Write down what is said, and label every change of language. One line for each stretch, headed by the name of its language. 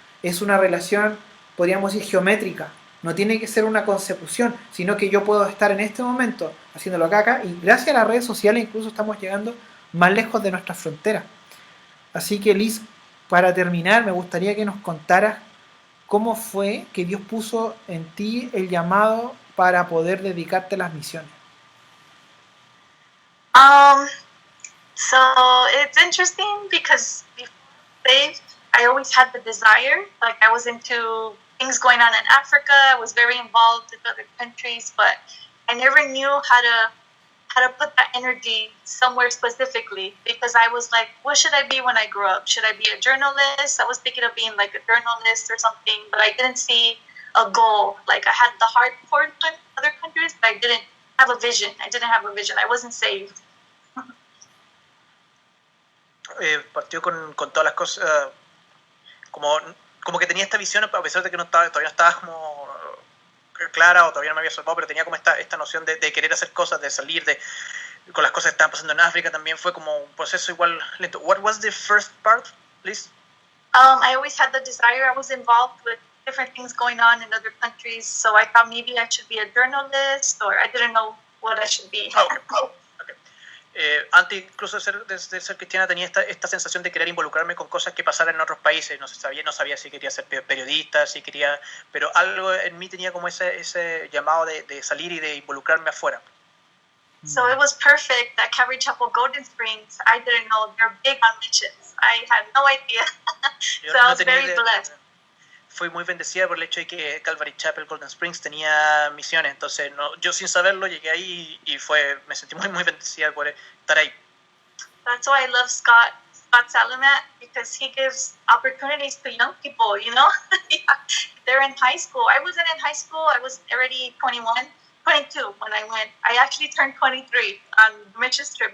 Spanish: Es una relación, podríamos decir, geométrica. No tiene que ser una consecución, sino que yo puedo estar en este momento haciéndolo acá, y gracias a las redes sociales incluso estamos llegando más lejos de nuestras fronteras. Así que Liz, para terminar, me gustaría que nos contaras cómo fue que Dios puso en ti el llamado para poder dedicarte a las misiones.
English: So it's interesting because before saved, I always had the desire. Like I was into things going on in Africa. I was very involved with other countries, but I never knew how to put that energy somewhere specifically because I was like, what should I be when I grow up? Should I be a journalist? I was thinking of being like a journalist or something, but I didn't see a goal. Like I had the heart for other countries, but I didn't have a vision. I didn't have a vision. I wasn't saved.
Spanish: Partió con todas las cosas, como que tenía esta visión, a pesar de que todavía no estaba como clara o todavía no me había salvado, pero tenía como esta noción de querer hacer cosas, de salir, con las cosas que estaban pasando en África. También fue como un proceso igual lento.
English: What was the first part, please? I always had the desire. I was involved with different things going on in other countries, so I thought maybe I should be a journalist, or I didn't know what I should be. Okay.
Spanish: Antes incluso de ser cristiana tenía esta sensación de querer involucrarme con cosas que pasaran en otros países. No sabía si quería ser periodista, pero algo en mí tenía como ese llamado de salir y de involucrarme afuera.
English: So it was perfect that Calvary Chapel Golden Springs, I didn't know they're big on missions. I had no idea. So I was very blessed.
Spanish: Fui muy bendecida por el hecho de que Calvary Chapel Golden Springs tenía misiones. Entonces, yo sin saberlo llegué ahí y me sentí muy, muy bendecida por estar ahí.
English: That's why I love Scott Salamat, because he gives opportunities to young people, you know? They're in high school. I wasn't in high school. I was already 22 when I went. I actually turned 23 on the missions trip.